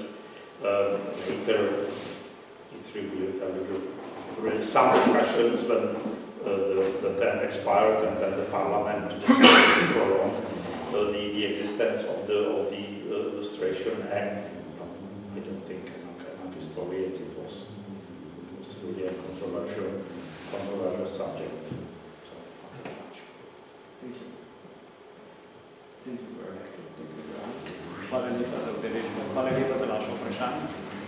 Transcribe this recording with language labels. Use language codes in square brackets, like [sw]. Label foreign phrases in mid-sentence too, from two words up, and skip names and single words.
[en] Later it revealed really some discussions when the term expired and then the Parliament decided to prolong the existence of the Illustration Act. I don't think among historians it was really a controversial subject. So, not that much. Thank you. Thank you very much. [sl] Hvala lepa za udeležbo. Hvala lepa za vaše vprašanje.